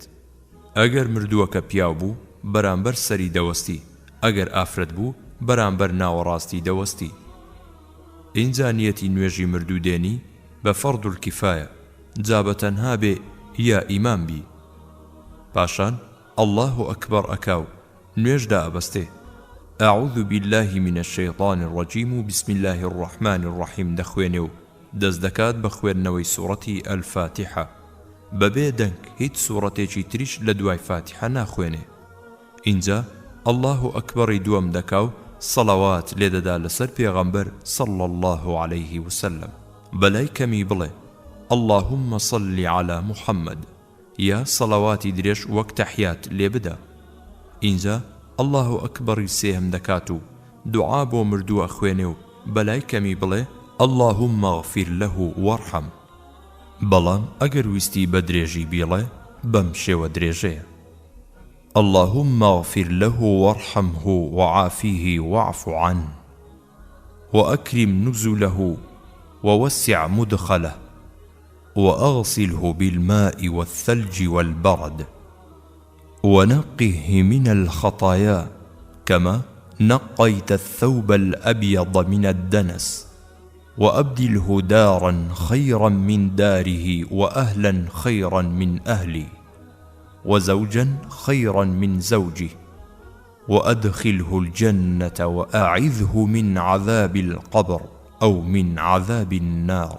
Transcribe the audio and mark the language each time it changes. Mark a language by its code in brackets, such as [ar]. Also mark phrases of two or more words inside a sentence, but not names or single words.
[ckb] ئەگەر مردووەکە پیاو بوو بەرامبەر سەری دەوەستی، ئەگەر ئافرەت بوو بەرامبەر ناوەڕاستی دەوەستی. ئینجا نیەتی نوێژی مردوو دێنی بە فەردوڵکیفایە، جا بە تەنها بێ یا ئیمام بی. پاشان [ar] الله ئەکبەر [ckb] ئەکاو نوێژدا ئەبەستێ. [ar] أعوذ بالله من الشيطان الرجيم بسم الله الرحمن الرحيم [ckb] دەخوێنێ و دەست دەکات بە خوێندنەوەی سوڕەتی ئەلفاتیحە. بەبێ دەنگ هیچ سوڕەتێکی تریش لە دوای فاتیحە ناخوێنێ. اینجا [ar] الله ئەکبەری [ckb] دووەم دەکا و صلوات لێدەدا لەسەر پێغەمبەر [ar] صلى الله عليه وسلم [ckb] بەلای کەمی بڵێ [ar] اللهم صل على محمد [ckb] یا صلواتی درێژ وەک تەحیات لێ بدە. ئینجا [ar] الله ئەکبەری [ckb] سێهم دەکات و دوعا بۆ مردووە خوێنێ و بەلای کەمی بڵێ [ar] اللهم اغفر له وارحم. [ckb] بەڵام ئەگەر ویستی بە درێژی بیڵێ بەم شێوە درێژەیە [ar] اللهم اغفر له وارحمه وعافيه واعف عنه وأكرم نزله ووسع مدخله وأغسله بالماء والثلج والبرد ونقه من الخطايا كما نقيت الثوب الأبيض من الدنس وأبدله دارا خيرا من داره وأهلا خيرا من أهلي وزوجا خيرا من زوجه وأدخله الجنة وأعذه من عذاب القبر أو من عذاب النار.